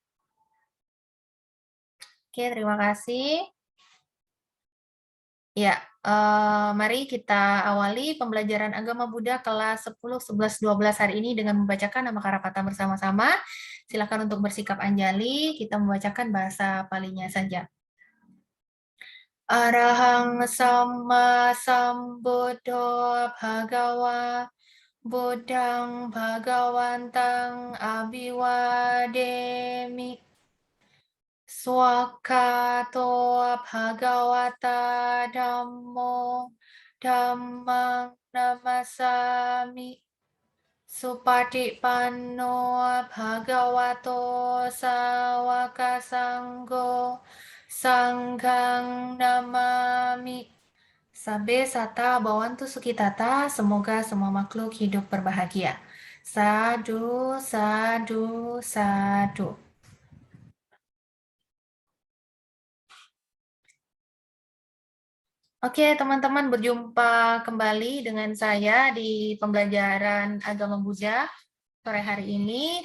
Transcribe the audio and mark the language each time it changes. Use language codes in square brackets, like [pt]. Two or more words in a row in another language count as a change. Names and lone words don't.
[id] Oke, terima kasih. Ya, mari kita awali pembelajaran Agama Buddha kelas 10, 11, 12 hari ini dengan membacakan nama Karapata bersama-sama. Silakan untuk bersikap anjali, kita membacakan bahasa Palinya saja. [pi] Arahang Samma Sambuddho Bhagawa Buddhang Bhagawantang Abhiwademi Swakato Bhagawata Dhammo Dhammang Namasami Supatipanno Bhagavato Sawaka Sanggo Sanghang Namami. Sabe sata bawantu sukitata, [id] semoga semua makhluk hidup berbahagia. [pi] Sadu, sadu, sadu. [id] Oke, teman-teman, berjumpa kembali dengan saya di pembelajaran Agama Buddha sore hari ini.